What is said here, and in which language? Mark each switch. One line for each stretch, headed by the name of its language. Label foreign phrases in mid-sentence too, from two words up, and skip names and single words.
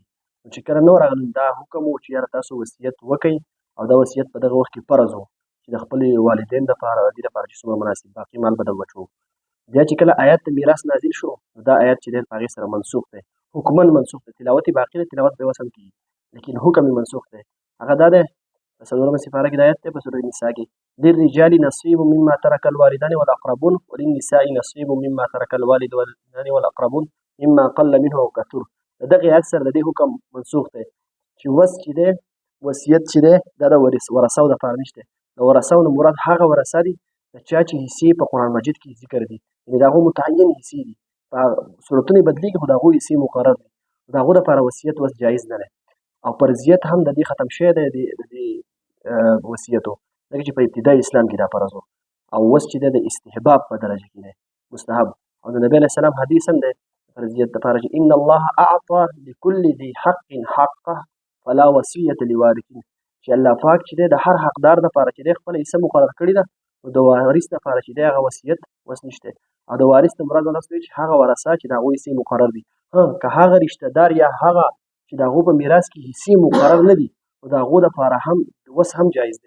Pashto: نو چې کله نه وه راغلې دا حکم و چې یاره تاسو وصیت وکئ، او دا وصیت په دغه وخت کې فرض و چې د خپلې والدین دپاره د دې دپاره چې څومره مناسب باقي مال به د بچو. بیا چې کله آیات د میراث نازل شو نو دا آیات چې دی په هغې سره منسوخ دی، حکما منسوخ دی. تلاوت یې باقي دی، تلاوت به یې اوس هم کېږي، لیکن حکم یې منسوخ دی. هغه دا دی په 4مه سپاره کې د آیت دی په سورة النساء کې
Arabic: للرجال نصیب مما ترک الوالدان والاقربون وللنساء نصیب مما ترک الوالدان والاقربون مما قل منه او کثر.
Pashto: د دغې آیت سره د دې حکم منسوخ دی چې وس چې دی وصیت چې دی دا د ورثو دپاره نشته. د ورثو نه مراد هغه ورثه دي د چا چې حصې په قرآن مجید کې ذکر دي، یعنې د هغو متعین حصې دي، په صورتونه یې بدلېږي خو د هغو حصې مقرر دي. د هغو دپاره وصیت وس جایز نه دی. او فرضیت هم د دې ختم شوی دی د دې وصیتو، ځکه چې په ابتدایي اسلام کې دا فرض و. او اوس چې دی د استحباب په درجه کې دی، مستحب. او د نبي علیه السلام حدیث هم دی فرضیت دپاره چې
Arabic: ان الله اعطى لكل ذي حق حقه فلا وصیة لوارث،
Pashto: چې الله پاک چې دی د هر حقدار دپاره چې دی خپله حصه مقرر کړې ده، نو د وارث دپاره چې دی هغه وصیت وس نشته. او د وارث نه مراد ولس دی چې هغه ورثه چې د هغوی حصې مقرر دي. که هغه رشته دار یا هغه چې د هغو په میراث کې حصې مقرر نه دي نو د هغو دپاره هم وس هم جایز دی.